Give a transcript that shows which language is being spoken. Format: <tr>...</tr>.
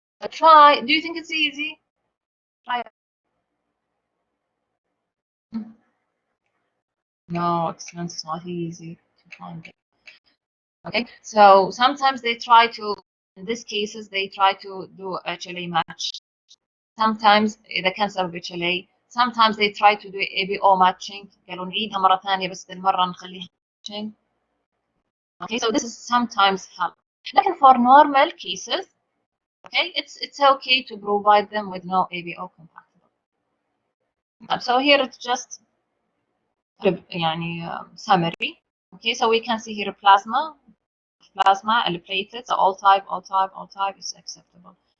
<en>Try. Do you think it's easy? Try it. No, excellent. It's not easy to find it. Okay, so sometimes they try to in these cases they try to do HLA match. Sometimes</en> <ar>إذا كان سبب</ar> <en>HLA, sometimes they try to do ABO matching.</en> <ar>قالوا نعيدها مرة ثانية بس المرة نخليها matching.</ar> <en>Okay, so this is sometimes help.</en> <ar>لكن</ar> <en>for normal cases, okay, it's okay to provide them with no ABO compatible. So here it's just يعني summary. Okay, so we can see here plasma, and platelets, all type is acceptable.</en>